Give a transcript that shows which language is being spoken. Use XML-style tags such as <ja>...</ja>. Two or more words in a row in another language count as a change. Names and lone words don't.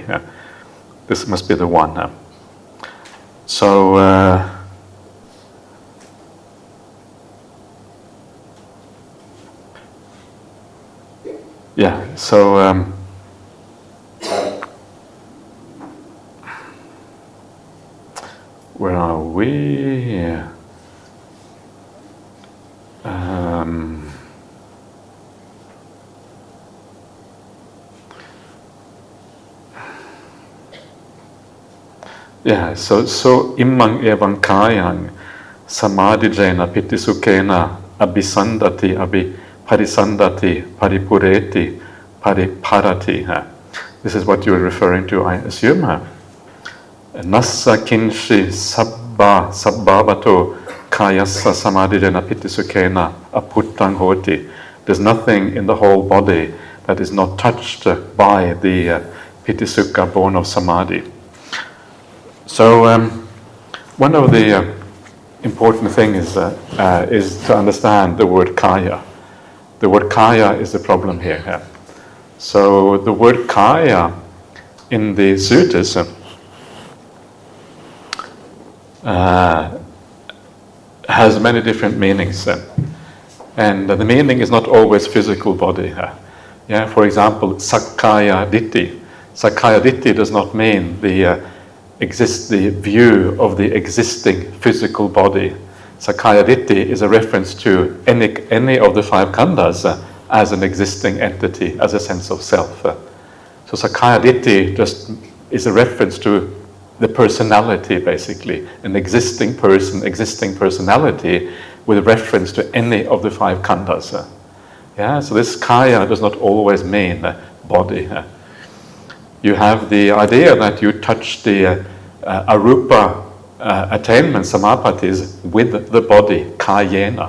<en>This must be the one. So, where are we?</en> <pi>So imang evang kayang samadhijena pitisukena abhisandati parisandati paripureti pariparati.</pi> <en>This is what you are referring to, I assume.</en> <pi>Nassa kinshi sabbavato kayassa samadhijena pitisukena aputtang hoti.</pi> <en>There's nothing in the whole body that is not touched by the pitisukha born of samadhi. So one of the important things is to understand the word kaya. The word kaya is the problem here. So the word kaya in the suttas has many different meanings. And the meaning is not always physical body. For example,</en> <pi>sakkaya ditthi. Sakkaya ditthi</pi> <en>does not mean the view of the existing physical body.</en> <pi>Sakkaya ditthi</pi> <en>is a reference to any of the 5 khandhas as an existing entity, as a sense of self. So</en> <pi>sakkaya ditthi</pi> <en>just is a reference to the personality, basically, an existing person, existing personality with reference to any of the 5 khandhas. So this kaya does not always mean body. You have the idea that you touch the arupa attainment, samapatis, with the body, kayena.</en>